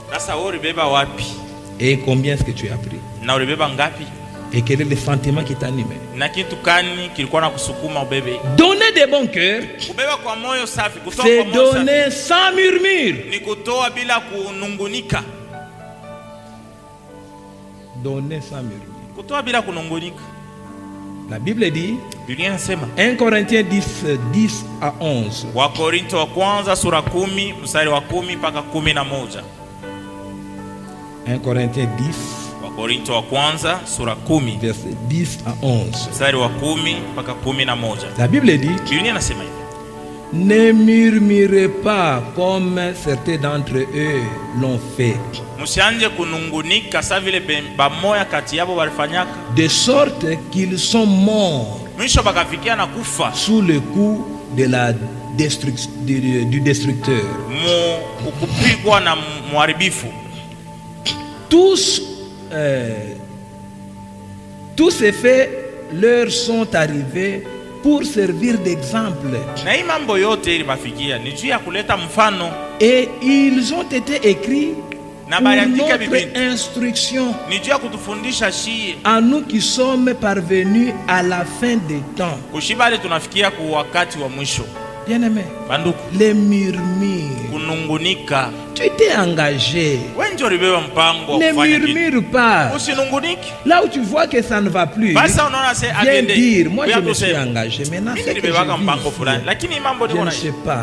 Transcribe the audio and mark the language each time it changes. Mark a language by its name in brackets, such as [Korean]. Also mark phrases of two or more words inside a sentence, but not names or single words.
[French] Et combien est-ce que tu as pris? Et quel est le sentiment qui t'anime? Donner de bon cœur, c'est donner sans murmure. Donner sans murmure. [Swahili] Kutoa bila kunungunika. [French] La Bible dit, [Swahili] Biblia inasema [French] 1 Corinthiens 10 à 11. [Swahili] Wakorintho wa kwanza sura 10 mstari wa 10 mpaka 11. [French] 1 Corinthiens 10. [Swahili] Wakorintho wa kwanza sura 10 [French] verset 10 à 11. [Swahili] Mstari wa 10 mpaka 11. [French] La Bible dit, [Swahili] Biblia inasema hivi. [French] Ne murmurez pas comme certains d'entre eux l'ont fait. [Swahili] Msianje kunungunika sa vile bamoya kati yabo walifanyaka. [French] De sorte qu'ils sont morts. [Swahili] Mwisho bakafikia na kufa. [French] Sous le coup de la du destructeur. [Swahili] Kupigwa na muharibifu. [French] Tous ces faits leur sont arrivés pour servir d'exemple. [Swahili] Na hii mambo yote ilibafikia ni juu ya kuleta mfano. [French] Et ils ont été écrits pour notre instruction. [Swahili] Ni juu ya kutufundisha shie. [French] À nous qui sommes parvenus à la fin des temps. [Swahili] Kushibale tunafikia kwa wakati wa mwisho. [French] Bien-aimé, les murmures. [Swahili] Kunungunika. [French] Tu t'es engagé. Ne murmure pas. Là où tu vois que ça ne va plus, viens dire, moi je me suis engagé. Maintenant c'est que je ne sais pas.